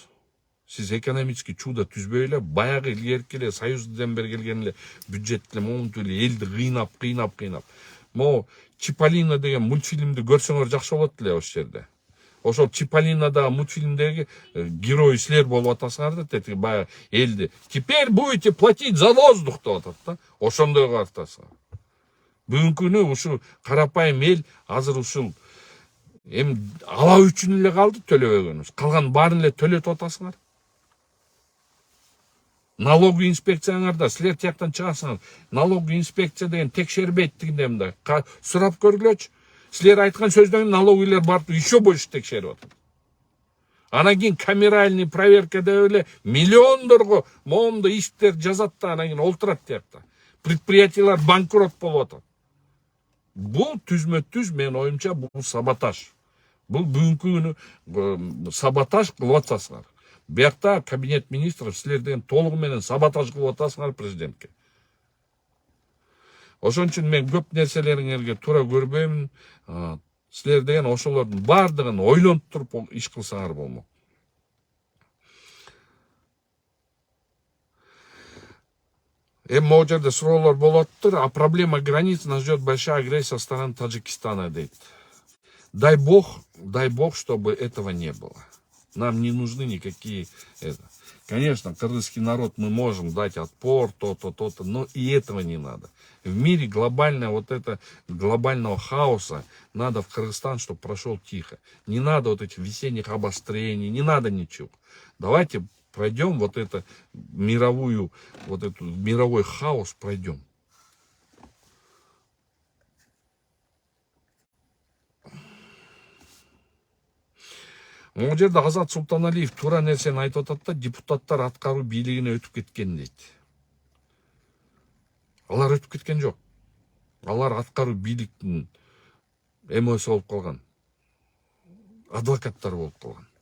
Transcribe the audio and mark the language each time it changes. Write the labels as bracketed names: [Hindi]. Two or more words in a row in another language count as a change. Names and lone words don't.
[Kyrgyz] Сиз [Russian] экономический чудо [Kyrgyz] түзбөй эле баягы илгерки эле союзден бери келген эле бюджетте монтип эле элди кыйнап. Могу Чиполлино деген мультфильмди көрсөңөр жакшы болот эле ошол жерде. Ошол Чиполлинодагы мультфильмдеги герой силер болуп атасыңар да, тетиги баягы элди. [Russian] Теперь будете платить за воздух [Kyrgyz] деп атат да. Ошондой кылып атасыңар. Бүгүнкү күнү ушу карапайым эл азыр ушул эми ала үчүн эле калды төлөбөгөнүбүз. Калган баарын эле төлөтүп атасыңар. [Russian] Налоговый инспекцияңарда [Kyrgyz] силер тияктан чыгасыңар. [Russian] Налоговый инспекция [Kyrgyz] деген текшербейт дегенде сурап көргүлөчү. Силер айткан сөздөн налоговыйлар барып [Russian] еще больше [Kyrgyz] текшерип атат. Анан кийин [Russian] камеральный проверка [Kyrgyz] деп эле миллиондорго момунда иштер жазат да, анан кийин олтурат тиякта. Предприятиялар банкрот болуп атат. Бул түзмө-түз мен оюмча бул саботаж. Бул бүгүнкү күнү саботаж кылып атасыңар. Биякта [Russian] кабинет министров [Kyrgyz] силер деген толугу менен саботаж кылып атасыңар президентке. Ошон үчүн мен көп нерселериңерге туура көрбөймүн. Силер деген ошолордун бардыгын ойлонуп туруп иш кылсаңар болмок. Могу жерде суроолор болуп атыптыр. [Russian] А проблема границ нас ждет большая агрессия со стороны Таджикистана, дейт. Дай бог, чтобы этого не было. Нам не нужны никакие... Конечно, кыргызский народ мы можем дать отпор, то-то, но и этого не надо. В мире глобального хаоса надо в Кыргызстан, чтобы прошел тихо. Не надо вот этих весенних обострений, не надо ничего. Давайте пройдем мировой хаос пройдем. [Kyrgyz] Могу жерде Азат Султаналиев туура нерсени айтып атат да, депутаттар аткаруу бийлигине өтүп кеткен дейт. Алар өтүп кеткен жок. Алар аткаруу бийликтин эмоси болуп калган. Адвокаттар болуп калган.